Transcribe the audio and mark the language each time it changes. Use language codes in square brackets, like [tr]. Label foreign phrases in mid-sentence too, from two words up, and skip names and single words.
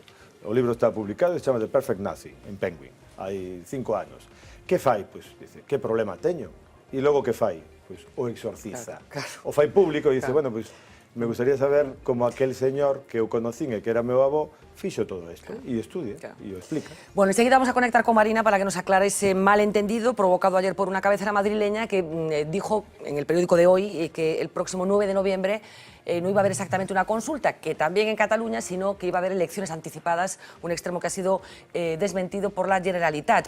[gl] O libro está publicado e se chama The Perfect Nazi, en Penguin, hai 5 anos. Que fai? Pois, dice, que problema teño? E logo que fai? Pois, o exorciza. O fai público e dice, bueno, pois, me gustaría saber como aquel señor que eu conocín e que era meu avó fixo todo isto e estudia e o explica. Bueno, [es] enseguida vamos a conectar con Marina para que nos aclare ese malentendido provocado ayer por una cabecera madrileña que dijo en el periódico de hoy que el próximo 9 de noviembre no iba a haber exactamente una consulta, que también en Cataluña, sino que iba a haber elecciones anticipadas, un extremo que ha sido desmentido por la Generalitat.